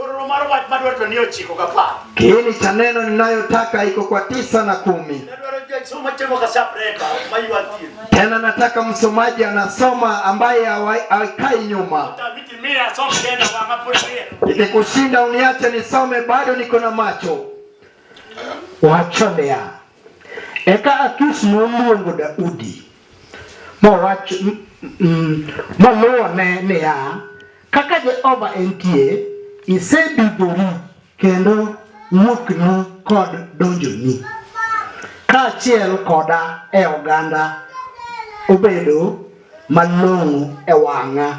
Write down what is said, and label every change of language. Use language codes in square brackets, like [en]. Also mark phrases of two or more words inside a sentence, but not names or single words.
[sw] Kiini cha neno ninayotaka iko kwa 9 na 10. Tena nataka msomaji anasoma ambaye haikai nyuma. Ikikushinda uniache nisome, bado niko na macho. [luo] Wachonea. Eka Akish noluongo Daudi. Mowacho moluone ya kaka Jehova entie isebidori kendo mukni kod donjoni kaachiel koda e oganda obedo malong'o e wang'a.